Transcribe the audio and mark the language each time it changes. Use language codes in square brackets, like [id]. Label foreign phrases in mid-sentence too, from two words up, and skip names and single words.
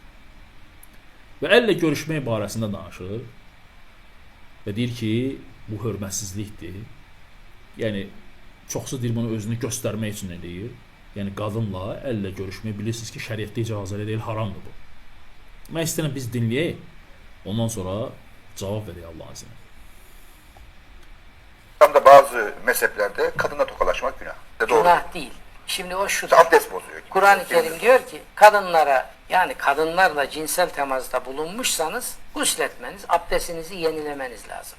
[az] Və əllə görüşmək barəsində danışır və deyir ki, bu hörmətsizlikdir. Yəni, çoxsu deyir bunu özünü göstərmək üçün eləyir. Yəni, qadınla əllə görüşmək bilirsiniz ki, şəriətdə icazəli deyil, haramdır bu. Mən istəyirəm biz dinləyək, ondan sonra cavab verək [tr] Allah'ın izniyle. İslam'da bazı mezheplerde kadına tokalaşmak günah. Günah değil. Şimdi o şu. Abdest bozuyor. Kur'an-ı Kerim diyor ki kadınlara, yani kadınlarla cinsel temasta bulunmuşsanız gusletmeniz, abdestinizi yenilemeniz lazım.